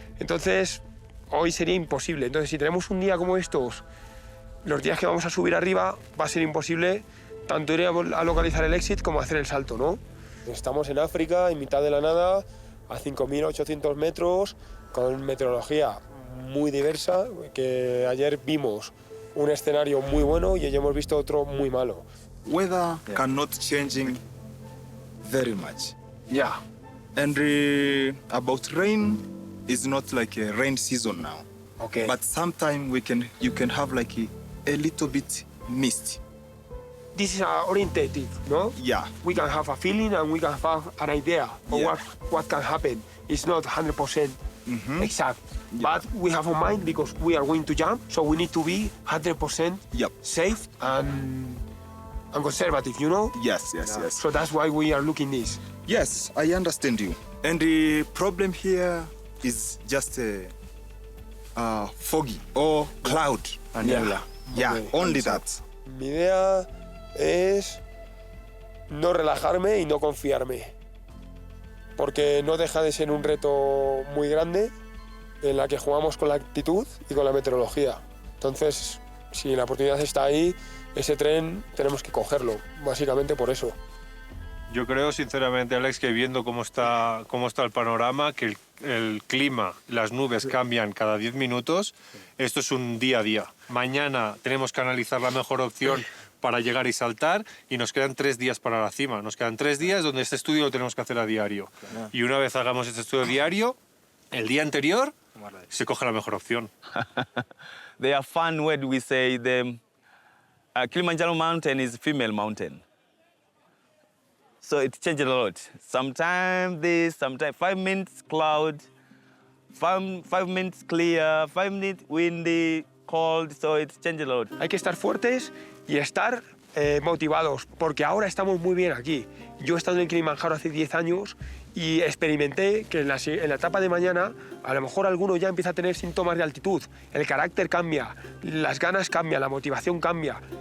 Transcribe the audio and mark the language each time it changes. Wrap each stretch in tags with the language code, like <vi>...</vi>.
<es>Entonces, hoy sería imposible. Entonces, si tenemos un día como estos, los días que vamos a subir arriba, va a ser imposible tanto ir a localizar el exit como hacer el salto, ¿no? Estamos en África, en mitad de la nada, a 5.800 metros, con meteorología muy diversa, que ayer vimos un escenario muy bueno y hoy hemos visto otro muy malo.</es> <en>Weather cannot changing very much. Yeah. And about rain is not like a rain season now. Okay. But sometimes you can have like a little bit mist. This is orientative, no? Yeah. We can have a feeling and we can have an idea of Yeah. what can happen. It's not 100% exact, Yeah. but we have a mind because we are going to jump, so we need to be 100% Yep. safe and conservative, you know? Yes. So that's why we are looking this. Yes, I understand you. And the problem here is just foggy or cloud. And yeah, Okay. only that.</en> <es>Mi idea es no relajarme y no confiarme, porque no deja de ser un reto muy grande en la que jugamos con la actitud y con la meteorología. Entonces, si la oportunidad está ahí, ese tren tenemos que cogerlo, básicamente por eso. Yo creo, sinceramente, Alex, que viendo cómo está el panorama, que el clima, las nubes cambian cada 10 minutos, esto es un día a día. Mañana tenemos que analizar la mejor opción para llegar y saltar y nos quedan 3 días para la cima. Nos quedan 3 días donde este estudio lo tenemos que hacer a diario. Y una vez hagamos este estudio diario, el día anterior se coge la mejor opción.</es> <en>They are fun when we say the Kilimanjaro mountain is female mountain. So it changes a lot. Sometimes this, sometimes 5 minutes cloud, 5 minutes clear, 5 minutes windy, cold, so it changes a lot.</en> <es>Hay que estar fuertes y estar motivados, porque ahora estamos muy bien aquí. Yo he estado en el Kilimanjaro hace 10 años y experimenté que en la etapa de mañana a lo mejor alguno ya empieza a tener síntomas de altitud, el carácter cambia, las ganas cambian, la motivación cambia.</es>